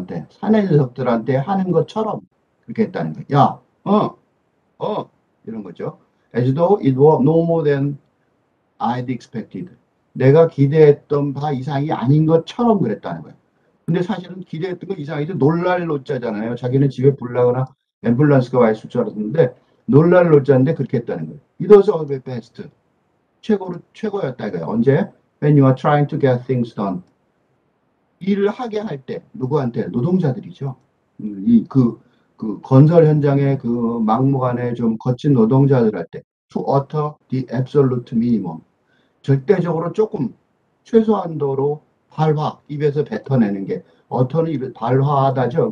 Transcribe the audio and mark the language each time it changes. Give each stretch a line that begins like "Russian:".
Korean: 사내 녀석들한테 하는 것처럼 그렇게 했다는 거예요. 야, 이런 거죠.
English: As though it were no more than I'd expected.
Korean: 내가 기대했던 바 이상이 아닌 것처럼 그랬다는 거예요. 근데 사실은 기대했던 거 이상이죠. 놀랄 노자잖아요. 자기는 집에 불나거나 앰뷸런스가 와 있을 줄 알았는데 놀랄 노자인데 그렇게 했다는 거예요.
English: It was the best.
Korean: 최고였다 이거예요. 언제?
English: When you are trying to get things done.
Korean: 일을 하게 할 때, 누구한테? 노동자들이죠. 그 건설 현장의 그 막무가내 좀 거친 노동자들 할 때,
English: to utter the absolute minimum.
Korean: 절대적으로 조금, 최소한도로 발화, 입에서 뱉어내는 게, 어터는 입에 발화하다죠.